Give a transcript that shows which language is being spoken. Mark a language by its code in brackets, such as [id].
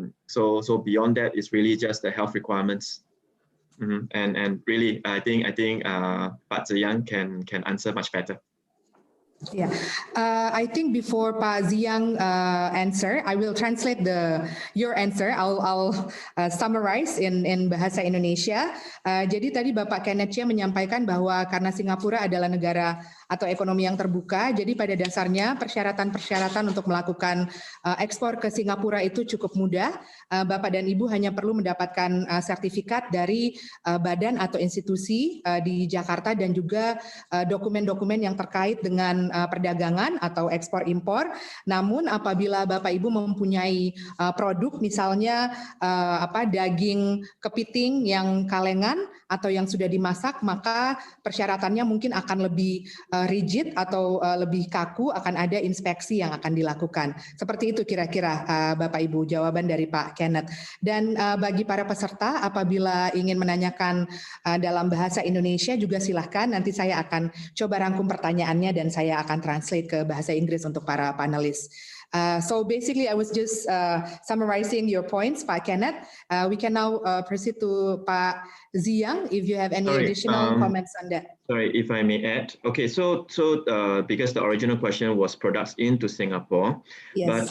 [en] So beyond that, it's really just the health requirements. And really, I think Pak Ziyang can answer much better. Yeah, I think before Pak Ziyang answer, I will translate your answer. I'll summarize in bahasa Indonesia. [id] Jadi tadi Bapak Kenneth Chia menyampaikan bahwa karena Singapura adalah negara atau ekonomi yang terbuka, jadi pada dasarnya persyaratan untuk melakukan ekspor ke Singapura itu cukup mudah. Bapak dan Ibu hanya perlu mendapatkan sertifikat dari badan atau institusi di Jakarta dan juga dokumen-dokumen yang terkait dengan perdagangan atau ekspor impor. Namun apabila Bapak Ibu mempunyai produk misalnya daging kepiting yang kalengan atau yang sudah dimasak, maka persyaratannya mungkin akan lebih rigid atau lebih kaku, akan ada inspeksi yang akan dilakukan. Seperti itu kira-kira Bapak Ibu jawaban dari Pak Kenneth. Dan bagi para peserta apabila ingin menanyakan dalam bahasa Indonesia juga silahkan, nanti saya akan coba rangkum pertanyaannya dan saya akan translate ke bahasa Inggris untuk para panelis. [en] So basically, I was just summarizing your points, Pak Kenneth. We can now proceed to Pak Ziyang, if you have any additional comments on that. Sorry, if I may add. Okay, so because the original question was products into Singapore, yes.